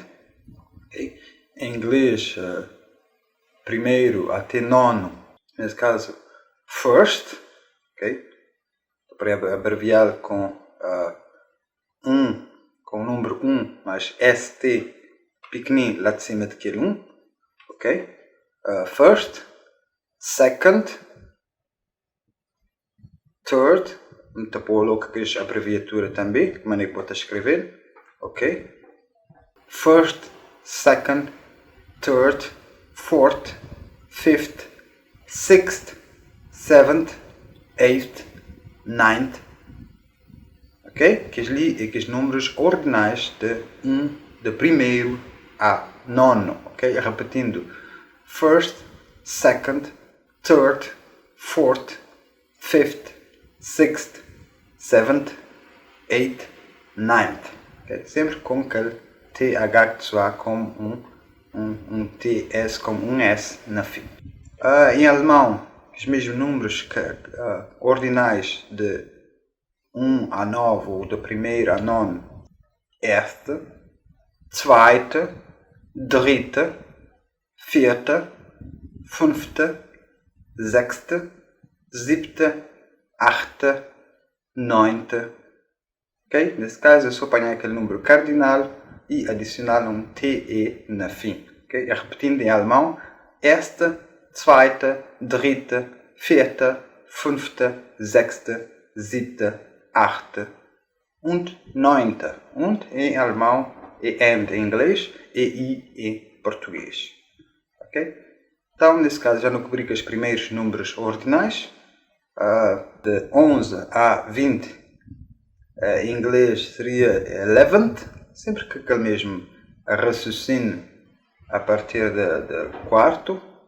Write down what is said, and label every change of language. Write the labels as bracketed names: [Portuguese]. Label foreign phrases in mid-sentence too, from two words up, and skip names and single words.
[Portuguese] Em inglês, primeiro até nono, nesse caso, first, para abreviar com com o número 1, mas ST pequenino lá de cima daquele 1, [English] first, second, third, [Portuguese] muito boa que é a abreviatura também, de maneira que pode escrever, [English] first, second, third, fourth, fifth, sixth, seventh, eighth, ninth, [Portuguese] que os números ordinais de primeiro a nono, repetindo, [English] first, second, third, fourth, fifth, sixth, seventh, eighth, ninth, [Portuguese] sempre com aquele TH que soa como um TS, como um S na fim. Em alemão, os mesmos números ordinais de 1 a 9 ou de primeiro a nono, [German] erste, zweite, dritte, vierte, fünfte, sechste, siebte, achte, neunte. [Portuguese] Nesse caso, eu só apanhar aquele número cardinal e adicionar um TE na fim. Repetindo em alemão, [German] erste, zweite, dritte, vierte, fünfte, sechste, siebte, achte und neunte. [Portuguese] Und em alemão e and em inglês e I em português. Então, nesse caso, já não cobri com os primeiros números ordinais. De 11 a 20, em inglês seria 11th, sempre que aquele mesmo raciocínio a partir de quarto.